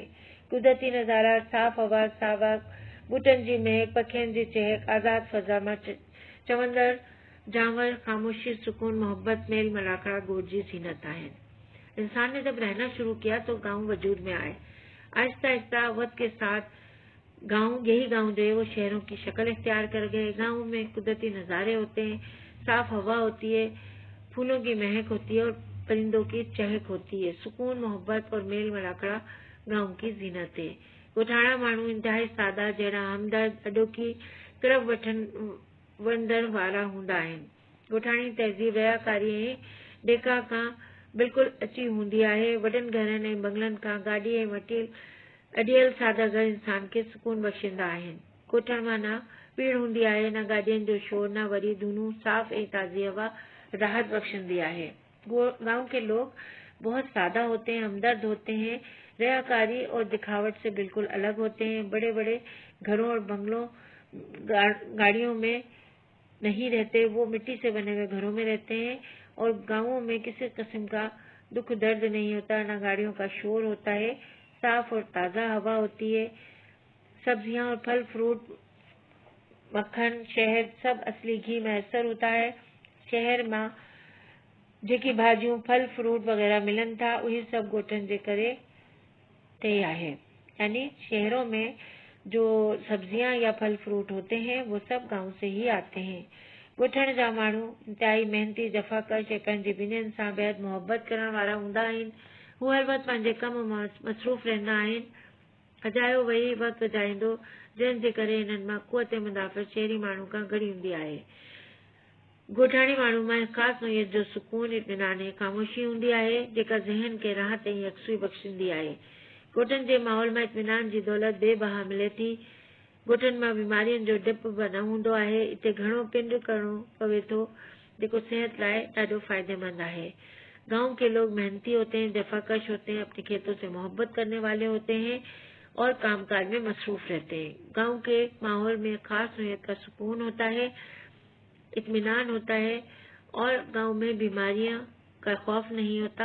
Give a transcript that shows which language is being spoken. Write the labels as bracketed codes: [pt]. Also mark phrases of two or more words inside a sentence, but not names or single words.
[sd] कुदरती नज़ारा, साफ़ हवा, सावा ॿूटनि जी महक, पखियुनि जी चहक, आज़ाद फ़ज़ा मां चवंदड़ जानवर, ख़ामोशी, सुकून, मोहब्बत, मेल मलाखड़ा ॻोठ जी ज़ीनत आहिनि। [ur] انسان نے جب رہنا شروع کیا تو گاؤں وجود میں آئے۔ آہستہ آہستہ وقت کے ساتھ یہی گاؤں جو ہے وہ شہروں کی شکل اختیار کر گئے. گاؤں میں قدرتی نظارے ہوتے ہیں، صاف ہوا ہوتی ہے، پھولوں کی مہک ہوتی ہے اور پرندوں کی چہک ہوتی ہے. سکون، محبت اور میل ملاکھڑا گاؤں کی زینت ہے. [sd] ॻोठाणा माण्हू इंतहाई सादा, जहिड़ा हमदर्द, अॾोकी, करब वठंदड़ वारा हूंदा आहिनि। ॻोठाणी तहज़ीब रयाकारी ऐं डेका खां बिल्कुलु अची हूंदी आहे। वॾनि घरनि ऐं बंगलनि खां गाॾी ऐं अडियल सादा घर इंसान खे सुकून बख़्शींदा आहिनि। ॻोठनि मां न भीड़ हूंदी आहे, न गाॾियुनि जो शोर, न वरी धूनूं। साफ़ ऐं ताज़ी हवा राहत बख़्शंदी है। [ur] گاؤں کے لوگ بہت سادہ ہوتے ہیں، ہمدرد ہوتے ہیں، ریاکاری اور دکھاوٹ سے بالکل الگ ہوتے ہیں. بڑے بڑے گھروں اور بنگلوں، گاڑیوں میں نہیں رہتے، وہ مٹی سے بنے ہوئے گھروں میں رہتے ہیں. اور گاؤں میں کسی قسم کا دکھ درد نہیں ہوتا، نہ گاڑیوں کا شور ہوتا ہے. صاف اور تازہ ہوا ہوتی ہے. سبزیاں اور پھل فروٹ، مکھن، شہد، سب اصلی گھی میسر ہوتا ہے. [sd] शहर में जेकी भाजियूं, फल फ्रूट वगैरह मिलन था, वही सब ॻोठनि जे करे ते आहे। [ur] یعنی شہروں میں جو سبزیاں یا پھل فروٹ ہوتے ہیں وہ سب گاؤں سے ہی آتے ہیں. [sd] ॻोठण जा माण्हू इंतहाई मेहनती, जफ़ाकश ऐं पंहिंजी ॿिन्हिनि सां बेहद मोहब्बत करण वारा हूंदा आहिनि। हू हर वक़्तु पंहिंजे कम मां मसरूफ़ रहंदा आहिनि। अजायो वेही वक़्तु गुज़ारींदो, जंहिं जे करे हिननि मां क़ुवत मुदाफ़त शहरी माण्हू खां घणी हूंदी आहे। ॻोठाणी माण्हू में ख़ासि नोयत जो सुकून, इत्मीनान ऐं ख़ामोशी हूंदी आहे, जेका ज़हन खे राहत ऐं यकसूई बख़्शींदी आहे। ॻोठनि जे माहौल में इत्मीनान जी दौलत बेबहा मिले थी। ॻोठनि मां बीमारियुनि जो डपु बि न हूंदो आहे। इते घणो पिंड करणो पवे थो, जेको सेहत लाइ ॾाढो फ़ाइदेमंद आहे। [ur] گاؤں کے لوگ محنتی ہوتے ہیں، جفاکش ہوتے ہیں، اپنے کھیتوں سے محبت کرنے والے ہوتے ہیں اور کام کاج میں مصروف رہتے ہیں. گاؤں کے ماحول میں خاص نوعیت کا سکون ہوتا ہے، اطمینان ہوتا ہے اور گاؤں میں بیماریاں کا خوف نہیں ہوتا.